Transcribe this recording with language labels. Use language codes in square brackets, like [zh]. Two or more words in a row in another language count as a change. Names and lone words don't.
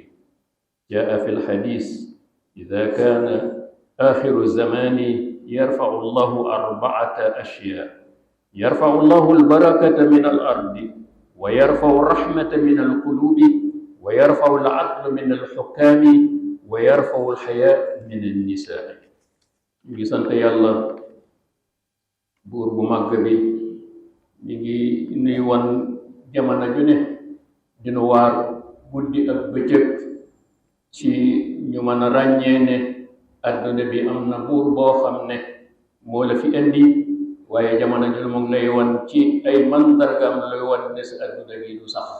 [ar] جاء في الحديث إذا كان آخر الزمان يرفع الله 4 أشياء: يرفع الله البركة من الأرض، ويرفع الرحمة من القلوب، ويرفع العدل من الحكام، ويرفع الحياء من النساء. [wo] ñu sant yàlla buur bu màgg bi mi ngi nuy wan jamono ju ne dinu waar guddi ak bëccëg ci ñu mën a ràññee ne adduna bi am na buur boo xam ne moo la fi indi, waaye jamono ju mu ngi lay wan ci ay mandargam lay wan ne sa adduna bi du sax.